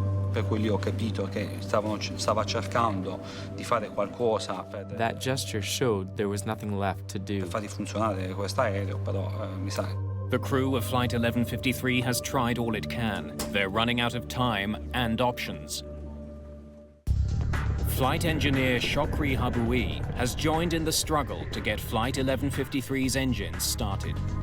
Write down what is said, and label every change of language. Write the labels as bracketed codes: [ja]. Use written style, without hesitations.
[it] per cui lì ho capito che stava cercando di fare qualcosa [en] That gesture showed there was nothing left to do. [it] per far funzionare questo aereo, però mi sa. [en] The crew of Flight 1153 has tried all it can. They're running out of time and options. Flight engineer Shokri Haboui has joined in the struggle to get Flight 1153's engines started.